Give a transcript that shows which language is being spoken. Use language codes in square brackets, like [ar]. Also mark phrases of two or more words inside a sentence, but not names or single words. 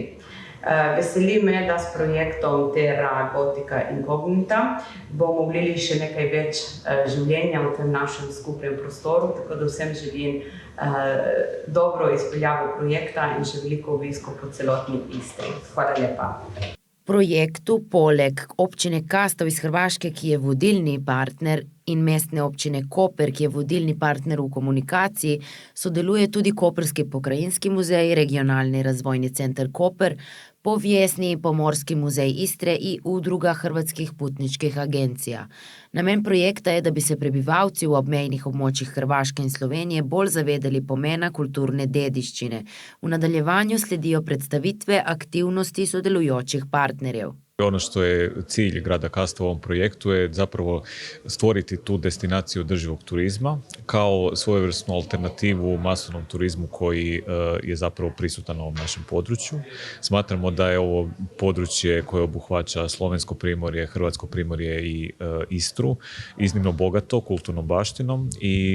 [sl] Veseli me, da s projektom Terra Gotica Incognita bomo vlili še nekaj več življenja v tem našem skupnem prostoru, tako da vsem želim dobro izpeljavo projekta in še veliko obiskov po celotni Istri. Hvala lepa. Projektu poleg občine Kastav iz Hrvaške, ki je vodilni partner, in mestne občine Koper, ki je vodilni partner v komunikaciji, sodeluje tudi Koprski pokrajinski muzej, Regionalni razvojni center Koper, Povijesni pomorski muzej Istre i Udruga hrvatskih putničkih agencija. Namen projekta je, da bi se prebivalci v obmejnih območjih Hrvaške in Slovenije bolj zavedali pomena kulturne dediščine. V nadaljevanju sledijo predstavitve aktivnosti sodelujočih partnerjev. [hr] Ono što je cilj grada Kastva u ovom projektu je zapravo stvoriti tu destinaciju održivog turizma kao svojevrsnu alternativu masovnom turizmu koji je zapravo prisutan na ovom našem području. Smatramo da je ovo područje koje obuhvaća Slovensko primorje, Hrvatsko primorje i Istru iznimno bogato kulturnom baštinom i